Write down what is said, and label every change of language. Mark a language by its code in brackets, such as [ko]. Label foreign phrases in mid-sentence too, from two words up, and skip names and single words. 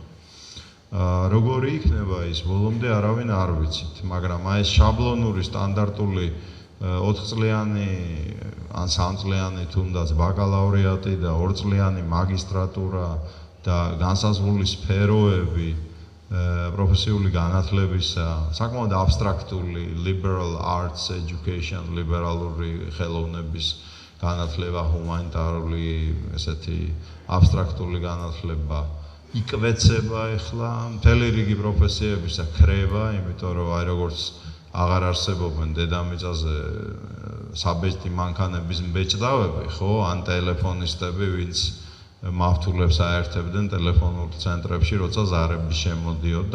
[ka] როგორი იქნება ის ბოლომდე არავინ არ ვიცით, მაგრამ აი ეს შაბლონური სტანდარტული 4-წლიანი ან 3-წლიანი თუნდაც ბაკალავრიატი და 2-წლიანი მაგისტრატურა და განსაზღვრული სფეროები პროფესიული განათლებისა, საკმაოდ აბსტრაქტული liberal [en] arts education, [ka] ლიბერალური ხელოვნების განათლება, ჰუმანიტარული ესეთი აბსტრაქტული განათლება იკვეცება ახლა მთელი რიგი პროფესიებისა ქრება, იმიტომ რომ აი როგორც აღარ არსებობენ დედამიწაზე საბეჭდი მანქანების მბეჭდავები, ხო, ან ტელეფონისტები, ვინც მავთულებს აერთებდნენ ტელეფონურ ცენტრებში, როცა ზარები შემოდიოდა.